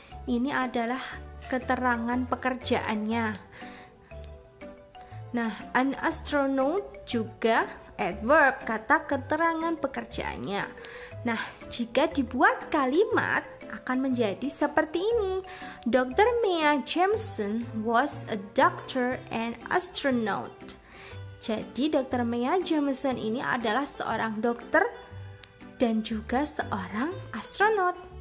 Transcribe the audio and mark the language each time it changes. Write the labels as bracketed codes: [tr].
[id] Ini adalah keterangan pekerjaannya. Nah, an astronaut juga adverb, kata keterangan pekerjaannya. Nah, jika dibuat kalimat akan menjadi seperti ini. [en] Dr. Mea Jameson was a doctor and astronaut. [id] Jadi Dr. Mea Jameson ini adalah seorang dokter dan juga seorang astronot.